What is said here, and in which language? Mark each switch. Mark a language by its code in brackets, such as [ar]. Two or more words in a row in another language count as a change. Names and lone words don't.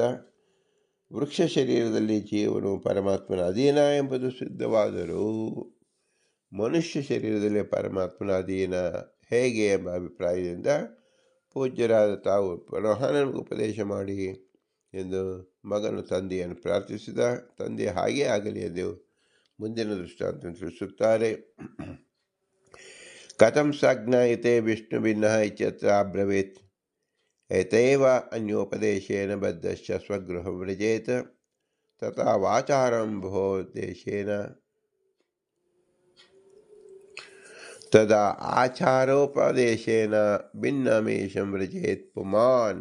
[kn] ವೃಕ್ಷ ಶರೀರದಲ್ಲಿ ಜೀವನು ಪರಮಾತ್ಮನ ಅಧೀನ ಎಂಬುದು ಸಿದ್ಧವಾದರೂ ಮನುಷ್ಯ ಶರೀರದಲ್ಲಿ ಪರಮಾತ್ಮನ ಅಧೀನ ಹೇಗೆ ಎಂಬ ಅಭಿಪ್ರಾಯದಿಂದ ಪೂಜ್ಯರಾದ ತಾವು ಪುನಃ ಉಪದೇಶ ಮಾಡಿ ಎಂದು ಮಗನು ತಂದೆಯನ್ನು ಪ್ರಾರ್ಥಿಸಿದ. ತಂದೆ ಹಾಗೇ ಆಗಲಿ ಎಂದು ಮುಂದಿನ ದೃಷ್ಟಾಂತ ತಿಳಿಸುತ್ತಾರೆ. [sa] ಕಥಂ ಸಜ್ಞಾಯತೆ ವಿಷ್ಣು ಭಿನ್ನ ಇತ್ಯತ್ರ ಅಬ್ರವೀತ್ ಏತೈವ ಅನ್ಯೋಪದೇಶೇನ ಬದ್ಧಶ್ಚ ಸ್ವಗೃಹಂ ವ್ರಜೇತ್ ತಥಾ ವಾಚಾರಂಭೋಪದೇಶೇನ ತದಾ ಆಚಾರೋಪದೇಶೇನ ಭಿನ್ನಮೇಷಂ ವ್ರಜೇತ್ ಪುಮಾನ್.